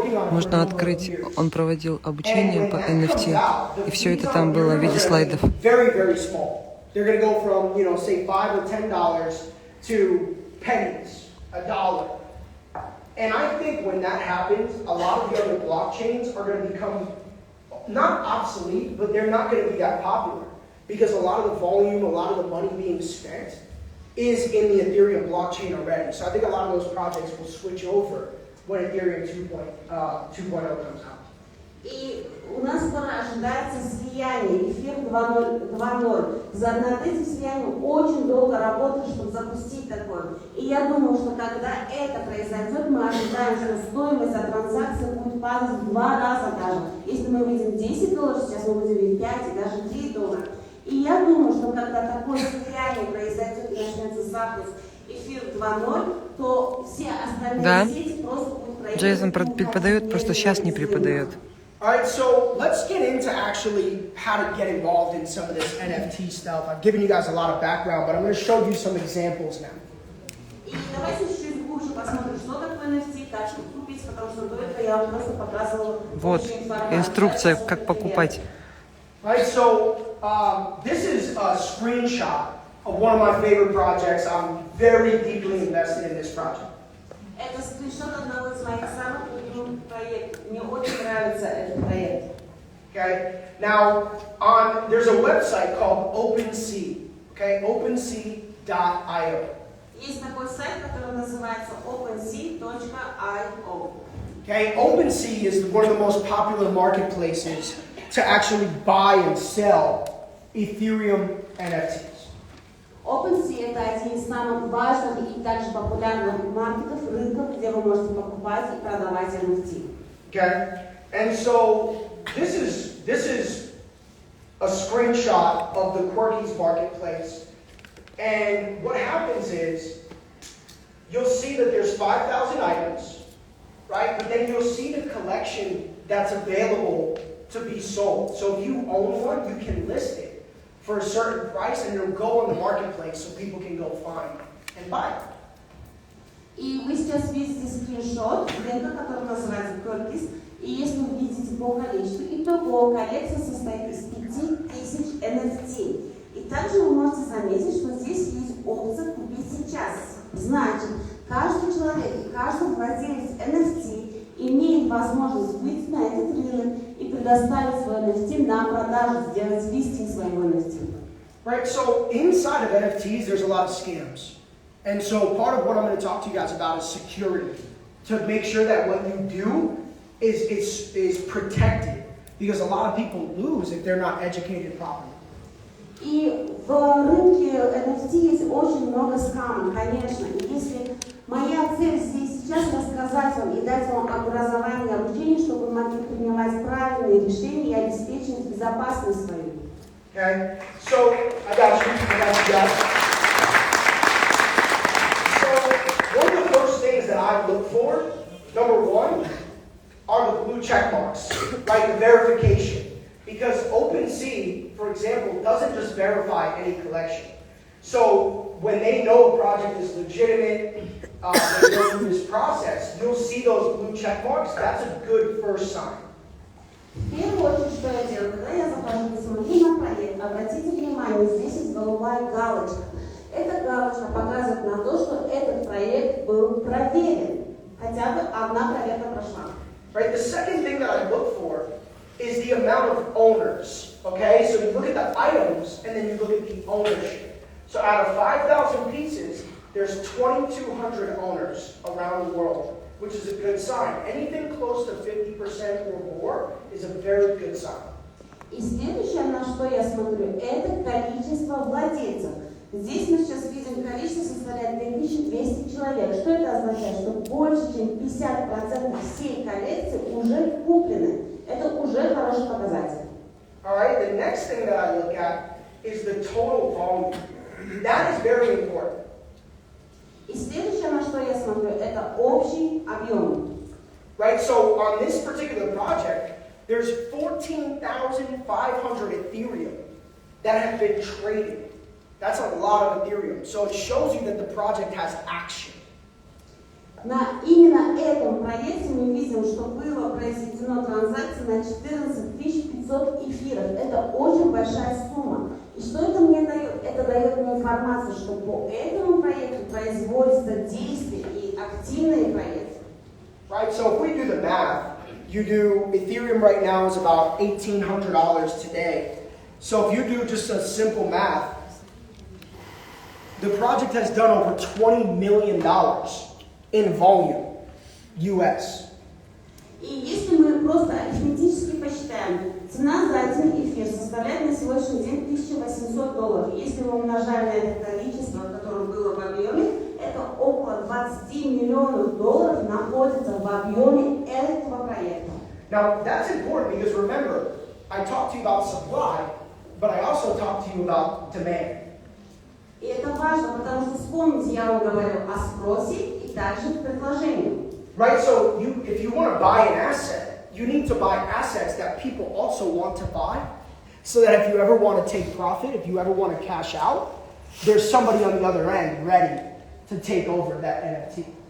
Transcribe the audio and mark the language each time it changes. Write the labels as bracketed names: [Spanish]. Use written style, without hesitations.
[Russian] Можно открыть, он проводил обучение по NFT, и все это там было в виде слайдов. [English] They're going to go from, say, $5 or $10 to pennies, $1. And I think when that happens, a lot of the other blockchains are going to become not obsolete, but they're not going to be that popular because a lot of the volume, a lot of the money being spent is in the Ethereum blockchain already. So I think a lot of those projects will switch over when Ethereum 2.0 comes out. [Russian] И у нас скоро ожидается слияние, эфир 2.0. Над этим слиянием очень долго работали, чтобы запустить такое. И я думаю, что когда это произойдет, мы ожидаем, что стоимость от транзакции будет падать в 2 раза даже. Если мы видим $10, сейчас мы будем видеть 5 и даже $3. И я думаю, что когда такое слияние произойдет и начнется запуск эфир 2.0, то все остальные сети просто будут проявляться. Джейсон преподает, просто сейчас не преподает. [English] Alright, so let's get into actually how to get involved in some of this NFT stuff. I've given you guys a lot of background, but I'm going to show you some examples now. [Russian] И давайте чуть-чуть глубже посмотрим, что такое NFT, как что купить, потому что до этого я вам просто показывала общую информацию. Инструкция, как покупать. [English] Alright, so this is a screenshot of one of my favorite projects. I'm very deeply invested in this project. [Russian] Это скриншот одного из моих самых любимых проектов. Мне очень нравится этот проект. [English] Okay. Now, there's a website called OpenSea. Okay, OpenSea.io. [Russian] Есть такой сайт, который называется OpenSea.io. [English] Okay, OpenSea is one of the most popular marketplaces to actually buy and sell Ethereum NFTs. [Russian] OpenSea – это один из самых важных и также популярных маркетов, рынков, где вы можете покупать и продавать NFT. [English] Okay, and so this is a screenshot of the Quirkies marketplace, and what happens is you'll see that there's 5,000 items, right? But then you'll see the collection that's available to be sold. So if you own one, you can list it for a certain price, and it'll go on the marketplace so people can go find and buy it. [Russian] И вы сейчас видите скриншот бренда, который называется Какие, и если вы видите по количеству, итого коллекция состоит из 5000 NFT. И также вы можете заметить, что здесь есть опция «Купить сейчас». Значит, каждый человек и каждый владелец NFT имеет возможность выйти на этот рынок и предоставить свой NFT на продажу, сделать листинг своего NFT. [English] Right, so inside of NFTs, there's a lot of scams. And so part of what I'm going to talk to you guys about is security. To make sure that what you do is protected. Because a lot of people lose if they're not educated properly. [Russian] И в рынке NFT есть очень много скамов, конечно. И если моя цель здесь сейчас рассказать вам и дать вам образование и обучение, чтобы вы могли принимать правильные решения и обеспечить безопасность свою. [English] Okay, so I got you guys. So one of the first things that I look for, number one, are the blue check marks, right? The verification. Because OpenSea, for example, doesn't just verify any collection. So when they know a project is legitimate, they go through this process, you'll see those blue check marks. That's a good first sign. [Russian] В первую очередь, что я делаю, когда я захожу и смотрю на проект, обратите внимание, здесь есть голубая галочка. Эта галочка показывает на то, что этот проект был проверен. Хотя бы одна проверка прошла. [English] Right. The second thing that I look for is the amount of owners. Okay, so you look at the items and then you look at the ownership. So out of 5,000 pieces, there's 2,200 owners around the world, which is a good sign. Anything close to 50% or more is a very good sign. [Russian] И следующее, на что я смотрю, это количество владельцев. Здесь мы сейчас видим, количество составляет 2200 человек. Что это означает? Что больше, чем 50% всей коллекции уже куплены. Это уже хороший показатель. [English] All right, the next thing that I look at is the total volume. That is very important. [Russian] И следующее, на что я смотрю, это общий объем. [English] Right, so on this particular project, there's 14,500 Ethereum that have been traded. That's a lot of Ethereum. So it shows you that the project has action. [Russian] На именно этом проекте мы видим, что было произведено транзакции на 14 500 эфиров. Это очень большая сумма. И что это мне дает? Это дает мне информацию, что по этому проекту производятся действия и активные проекты. [English] right? So if we do the math, you do, Ethereum right now is about $1,800 today. So if you do just a simple math, the project has done over $20 million in volume, US. [Russian] И если мы просто арифметически посчитаем, цена за один эфир составляет на сегодняшний день $1800. Если мы умножаем на это количество, которое было в объеме, это около $20 миллионов находится в объеме этого проекта. [English] Now, that's important because remember, I talked to you about supply, but I also talked to you about demand. [Russian] И это важно, потому что вспомните, я вам говорю о спросе и также предложении. [English] Right, so if you want to buy an asset, you need to buy assets that people also want to buy, so that if you ever want to take profit, if you ever want to cash out, there's somebody on the other end ready to take over that NFT.